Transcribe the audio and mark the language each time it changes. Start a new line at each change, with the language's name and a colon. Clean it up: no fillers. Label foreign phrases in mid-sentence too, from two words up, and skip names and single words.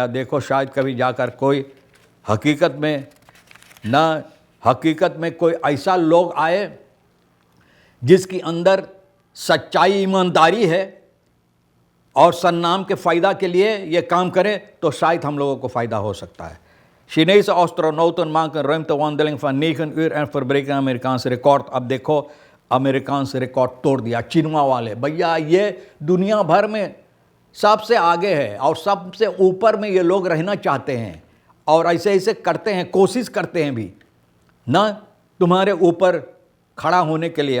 Caribbean Hindustani: देखो शायद कभी जाकर कोई हकीकत में कोई ऐसा लोग आए जिसकी अंदर सच्चाई ईमानदारी है और सरनाम के फ़ायदा के लिए ये काम करें, तो शायद हम लोगों को फ़ायदा हो सकता है।
Dutch: Chinese astronauten maken ruimtewandeling van 9 uur en verbreken Amerikaans record।
Caribbean Hindustani: अब देखो
Dutch: Amerikaans record
Caribbean Hindustani: तोड़ दिया चीनवा वाले। भैया ये दुनिया भर में सबसे आगे है और सबसे ऊपर में ये लोग रहना चाहते हैं और ऐसे ऐसे करते हैं, कोशिश करते हैं भी ना तुम्हारे ऊपर खड़ा होने के लिए।